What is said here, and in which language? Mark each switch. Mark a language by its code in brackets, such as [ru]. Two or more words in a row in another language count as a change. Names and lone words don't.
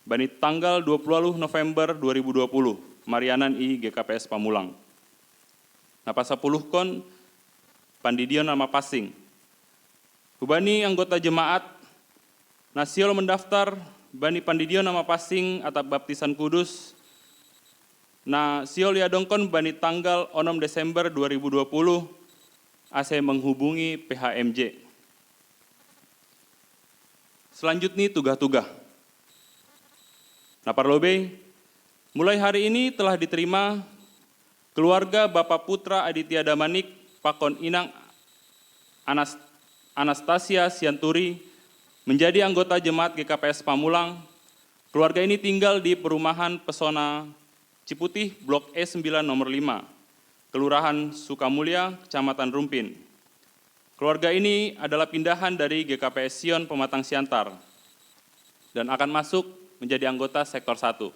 [smr] bani tanggal 20 November 2020, Marianan I GKPS Pamulang. Napa 10 kon pandidion nama pasing. Hubani anggota jemaat nasiol mendaftar bani pandidion nama pasing atap baptisan kudus. Nah, siol yadongkon bani tanggal 6 Desember 2020 ase menghubungi PHMJ. [id] Selanjutnya tugas-tugas. Nah, parlobe, mulai hari ini telah diterima keluarga Bapak Putra Aditya Damanik, [smr] Pakon Inang [id] Anastasia Sianturi, menjadi anggota jemaat GKPS Pamulang. Keluarga ini tinggal di perumahan Pesona Ciputih, Blok E9 nomor 5, Kelurahan Sukamulya, Kecamatan Rumpin. Keluarga ini adalah pindahan dari GKPS Sion Pematang Siantar dan akan masuk menjadi anggota sektor 1.